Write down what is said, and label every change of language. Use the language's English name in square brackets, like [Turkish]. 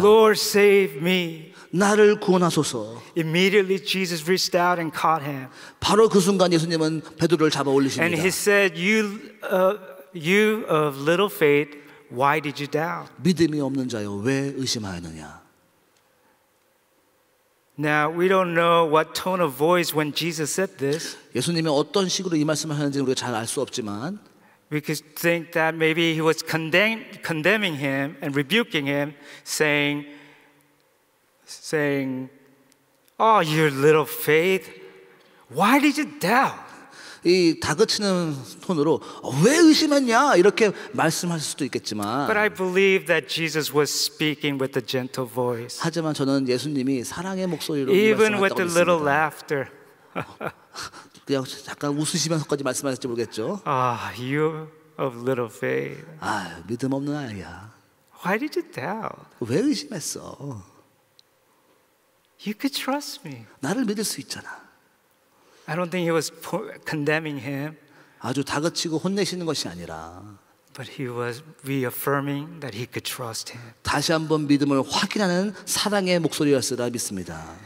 [English] Lord, save me. [Korean] 나를 구원하소서. [English] Immediately Jesus reached out and caught him. [Korean] 바로 그 순간 예수님은 베드로를 잡아 [English] And [Korean] 올리십니다. [English] he said, you of little faith, why did you doubt? [Korean] 믿음이 없는 자여 왜 의심하였느냐. [English] Now, we don't know what tone of voice when Jesus said this. [Korean] 예수님이 어떤 식으로 이 말씀을 하는지는 우리가 잘 알 수 없지만 [English] We could think that maybe he was condemning him and rebuking him, saying, "Oh, your little faith, why did you doubt?" [Korean] 이 다그치는 톤으로 왜 의심했냐 이렇게 말씀하실 수도 있겠지만 [English] But I believe that Jesus was speaking with a gentle voice, [Korean] 하지만 저는 예수님이 사랑의 목소리로 [English] even with [Korean] 말씀하셨다고 [English] a little [Korean] 믿습니다. [English] laughter. [Korean] 그냥 약간 웃으시면서까지 말씀하실지 모르겠죠. [English] Ah, you of little faith, [Korean] 믿음 없는 아이야. [English] why did you doubt? [Korean] 왜 의심했어? [English] You could trust me. [Korean] 나를 믿을 수 있잖아. [English] I don't think he was condemning him, [Korean] 아주 다그치고 혼내시는 것이 아니라 [English] but he was reaffirming that he could trust him. [Korean] 다시 한번 믿음을 확인하는 사랑의 목소리였으라 믿습니다.